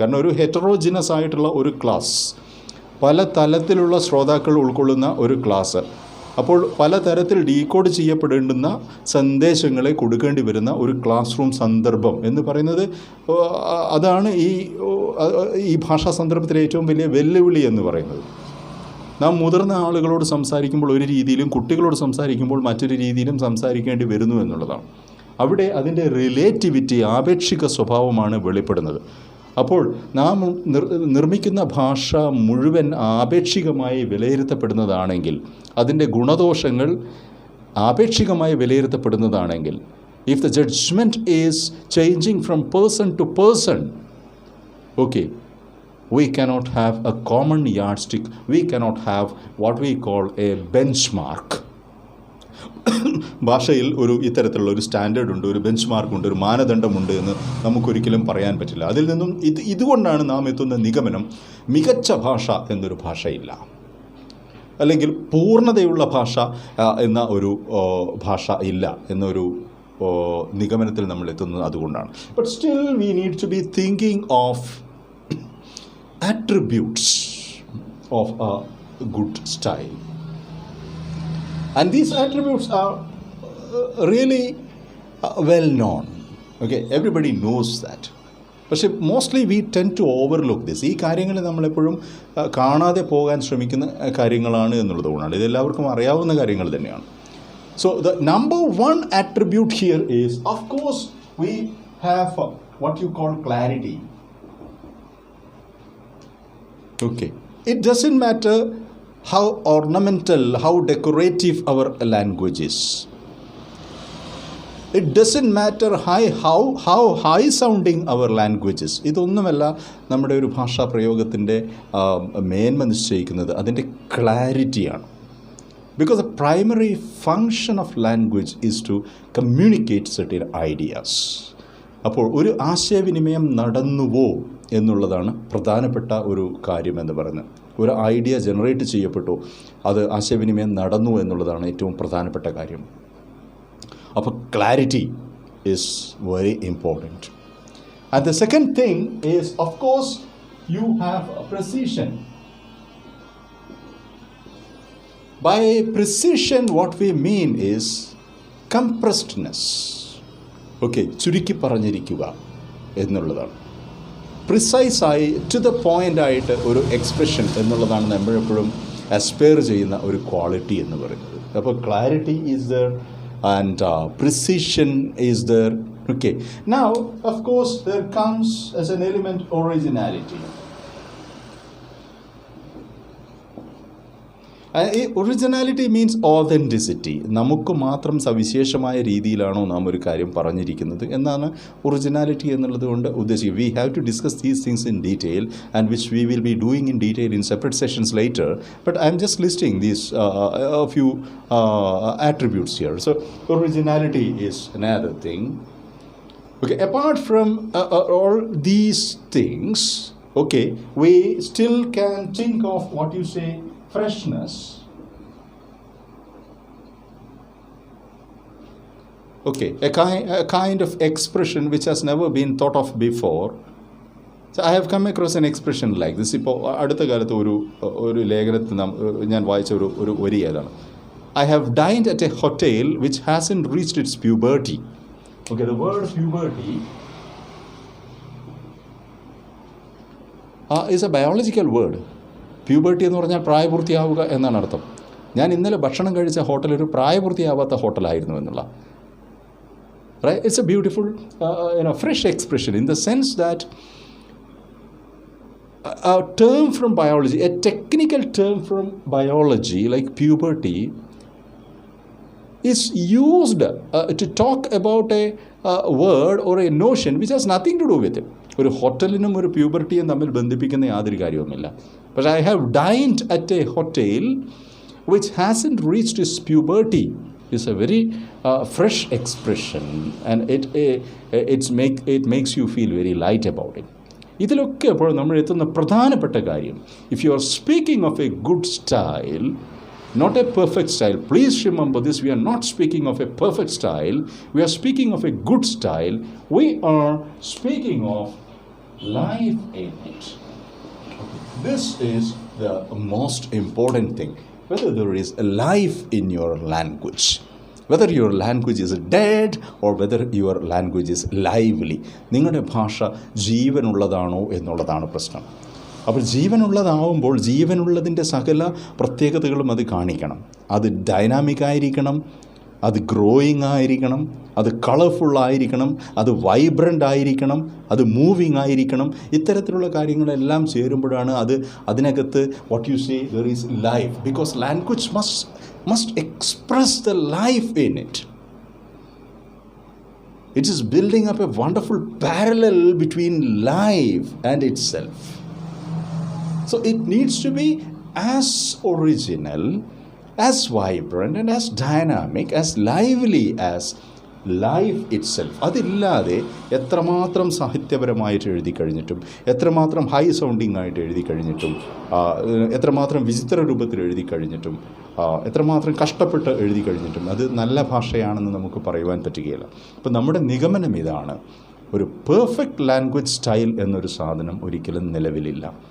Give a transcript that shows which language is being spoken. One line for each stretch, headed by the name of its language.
Malayalam: കാരണം ഒരു ഹെറ്ററോജിനസ് ആയിട്ടുള്ള ഒരു ക്ലാസ്, പല തലത്തിലുള്ള ശ്രോതാക്കൾ ഉൾക്കൊള്ളുന്ന ഒരു ക്ലാസ്, അപ്പോൾ പലതരത്തിൽ ഡീകോഡ് ചെയ്യപ്പെടേണ്ടുന്ന സന്ദേശങ്ങളെ കൊടുക്കേണ്ടി വരുന്ന ഒരു ക്ലാസ് റൂം സന്ദർഭം എന്ന് പറയുന്നത്, അതാണ് ഈ ഭാഷാ സന്ദർഭത്തിലെ ഏറ്റവും വലിയ വെല്ലുവിളി എന്ന് പറയുന്നത്. നാം മുതിർന്ന ആളുകളോട് സംസാരിക്കുമ്പോൾ ഒരു രീതിയിലും കുട്ടികളോട് സംസാരിക്കുമ്പോൾ മറ്റൊരു രീതിയിലും സംസാരിക്കേണ്ടി വരുന്നു എന്നുള്ളതാണ്. അവിടെ അതിൻ്റെ റിലേറ്റിവിറ്റി, ആപേക്ഷിക സ്വഭാവമാണ് വെളിപ്പെടുന്നത്. അപ്പോൾ നാം നിർമ്മിക്കുന്ന ഭാഷ മുഴുവൻ ആപേക്ഷികമായി വിലയിരുത്തപ്പെടുന്നതാണെങ്കിൽ,
English: അതിൻ്റെ ഗുണദോഷങ്ങൾ ആപേക്ഷികമായി വിലയിരുത്തപ്പെടുന്നതാണെങ്കിൽ, if the judgment is changing from person to person, okay, we cannot have a common yardstick, we cannot have what we call a benchmark.
Malayalam: ഭാഷയിൽ ഒരു ഇത്തരത്തിലുള്ള ഒരു സ്റ്റാൻഡേർഡ് ഉണ്ട്, ഒരു ബെഞ്ച് മാർക്കുണ്ട്, ഒരു മാനദണ്ഡമുണ്ട് എന്ന് നമുക്കൊരിക്കലും പറയാൻ പറ്റില്ല. അതിൽ നിന്നും ഇതുകൊണ്ടാണ് നാം എത്തുന്ന നിഗമനം, മികച്ച ഭാഷ എന്നൊരു ഭാഷയില്ല, അല്ലെങ്കിൽ പൂർണ്ണതയുള്ള ഭാഷ എന്ന ഒരു ഭാഷ ഇല്ല എന്നൊരു നിഗമനത്തിൽ നമ്മൾ എത്തുന്നത് അതുകൊണ്ടാണ്.
English: But still we need to be thinking of attributes of a good style, and these attributes are really well known. Okay, everybody knows that.
Malayalam: പക്ഷേ
English: Mostly we tend to overlook this.
Malayalam: ഈ കാര്യങ്ങൾ നമ്മളെപ്പോഴും കാണാതെ പോകാൻ ശ്രമിക്കുന്ന കാര്യങ്ങളാണ് എന്നുള്ളത് കൊണ്ടാണ്. ഇതെല്ലാവർക്കും അറിയാവുന്ന കാര്യങ്ങൾ തന്നെയാണ്.
English: So the number one attribute here is, of course, we have what you call clarity. Okay, it doesn't matter how ornamental, how decorative our language is. It doesn't matter how high sounding our language is.
Malayalam: ഇതൊന്നുമല്ല നമ്മുടെ ഒരു ഭാഷാ പ്രയോഗത്തിൻ്റെ മേന്മ നിശ്ചയിക്കുന്നത്, അതിൻ്റെ ക്ലാരിറ്റിയാണ്.
English: Because the primary function of language is to communicate certain ideas.
Malayalam: അപ്പോൾ ഒരു ആശയവിനിമയം നടന്നുവോ എന്നുള്ളതാണ് പ്രധാനപ്പെട്ട ഒരു കാര്യമെന്ന് പറയുന്നത്. ഒരു ഐഡിയ ജനറേറ്റ് ചെയ്യപ്പെട്ടു, അത് ആശയവിനിമയം നടന്നു എന്നുള്ളതാണ് ഏറ്റവും പ്രധാനപ്പെട്ട കാര്യം.
English: അപ്പോൾ clarity is very important. And the second thing is, of course, you have precision. By precision, what we mean is compressedness.
Malayalam: Okay, ചുരുക്കി പറഞ്ഞിരിക്കുക എന്നുള്ളതാണ്. പ്രിസൈസായി
English: to the പോയിൻ്റായിട്ട്
Malayalam: ഒരു എക്സ്പ്രഷൻ എന്നുള്ളതാണ് നമ്മളെപ്പോഴും അസ്പയർ ചെയ്യുന്ന ഒരു ക്വാളിറ്റി എന്ന് പറയുന്നത്.
English: അപ്പോൾ clarity is there and precision is there. Okay, now of course there comes as an element originality.
Malayalam: ഈ ഒറിജിനാലിറ്റി മീൻസ് ഓതൻറ്റിസിറ്റി. നമുക്ക് മാത്രം സവിശേഷമായ രീതിയിലാണോ നാം ഒരു കാര്യം പറഞ്ഞിരിക്കുന്നത് എന്നാണ് ഒറിജിനാലിറ്റി എന്നുള്ളത് കൊണ്ട് ഉദ്ദേശിക്കുന്നത്.
English: We have to discuss these things in detail, and which we will be doing in detail in separate sessions later. But I'm just listing these few attributes here. So originality is another thing. Okay, apart from all these things, okay, we still can think of what you say freshness. Okay, a kind of expression which has never been thought of before. So I have come across an expression like this.
Malayalam: ഇപ്പോൾ അടുത്ത കാലത്ത് ഒരു ലേഖനത്തിൽ ഞാൻ വായിച്ച ഒരു വരി ഏതാണ്,
English: I have dined at a hotel which hasn't reached its puberty. Okay, the word puberty is a biological word.
Malayalam: Puberty എന്ന് പറഞ്ഞാൽ പ്രായപൂർത്തിയാവുക എന്നാണ് അർത്ഥം. ഞാൻ ഇന്നലെ ഭക്ഷണം കഴിച്ച ഹോട്ടൽ ഒരു പ്രായപൂർത്തിയാവാത്ത ഹോട്ടലായിരുന്നു എന്നുള്ള.
English: Right? It's a beautiful, fresh expression in the sense that a term from biology, a technical term from biology like puberty, is used to talk about a word or a notion which has nothing to do with it.
Malayalam: ഒരു ഹോട്ടലിനും ഒരു പ്യൂബർട്ടിയും തമ്മിൽ ബന്ധിപ്പിക്കുന്ന യാതൊരു കാര്യവുമില്ല.
English: But I have dined at a hotel which hasn't reached its puberty. It's a very fresh expression, and it makes you feel very light about it.
Malayalam: ഇതിലൊക്കെ അപ്പോൾ നമ്മൾ എത്തുന്ന പ്രധാനപ്പെട്ട കാര്യം,
English: if you are speaking of a good style, not a perfect style. Please remember this, we are not speaking of a perfect style. We are speaking of a good style. We are speaking of life in it. This is the most important thing. Whether there is a life in your language, whether your language is dead or whether your language is lively.
Malayalam: നിങ്ങളുടെ ഭാഷ ജീവനുള്ളതാണോ എന്നുള്ളതാണ് പ്രശ്നം. അപ്പോൾ ജീവനുള്ളതാവുമ്പോൾ ജീവനുള്ളതിൻ്റെ സകല പ്രത്യേകതകളും അത് കാണിക്കണം. അത് ഡൈനാമിക് ആയിരിക്കണം, അത് ഗ്രോയിങ് ആയിരിക്കണം, അത് കളർഫുള്ളായിരിക്കണം, അത് വൈബ്രൻ്റ് ആയിരിക്കണം, അത് മൂവിങ് ആയിരിക്കണം. ഇത്തരത്തിലുള്ള കാര്യങ്ങളെല്ലാം ചേരുമ്പോഴാണ് അതിനകത്ത്
English: What you say there is life. Because language must express the life in it. It is building up a wonderful parallel between life and itself. So it needs to be as original, as vibrant and as dynamic, as lively as life itself.
Malayalam: അതില്ലാതെ എത്രമാത്രം സാഹിത്യപരമായിട്ട് എഴുതി കഴിഞ്ഞിട്ടും, എത്രമാത്രം high sounding ആയിട്ട് എഴുതി കഴിഞ്ഞിട്ടും, എത്രമാത്രം വിചിത്ര രൂപത്തിൽ എഴുതി കഴിഞ്ഞിട്ടും, എത്രമാത്രം കഷ്ടപ്പെട്ട് എഴുതി കഴിഞ്ഞിട്ടും അത് നല്ല ഭാഷയാണെന്ന് നമുക്ക് പറയുവാൻ പറ്റുകയില്ല. അപ്പം നമ്മുടെ നിഗമനം ഇതാണ്: ഒരു പെർഫെക്റ്റ് ലാംഗ്വേജ് സ്റ്റൈൽ എന്നൊരു സാധനം ഒരിക്കലും നിലവിലില്ല.